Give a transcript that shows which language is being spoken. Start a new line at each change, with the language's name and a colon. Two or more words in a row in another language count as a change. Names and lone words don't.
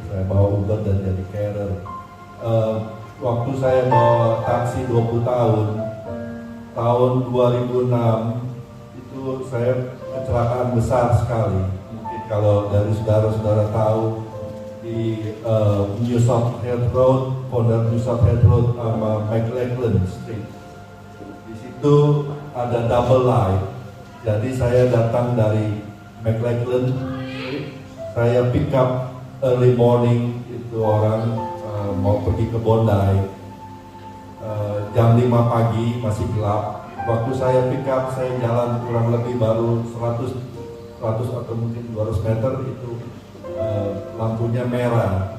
Indonesian: Saya bawa Uber dan jadi carer. Waktu saya bawa taksi 20 tahun, tahun 2006 itu saya kecelakaan besar sekali. Mungkin kalau dari saudara-saudara tahu di New South Head Road, corner New South Head Road sama McLachlan Street. Di situ ada
English: double light.
Indonesian: Jadi saya datang dari McLachlan Street, saya
English: pick up early morning,
Indonesian: itu orang mau pergi ke Bondi, jam 5 pagi masih gelap. Waktu saya
English: pick up,
Indonesian: saya jalan kurang lebih baru 100 atau mungkin 200 meter, itu lampunya merah.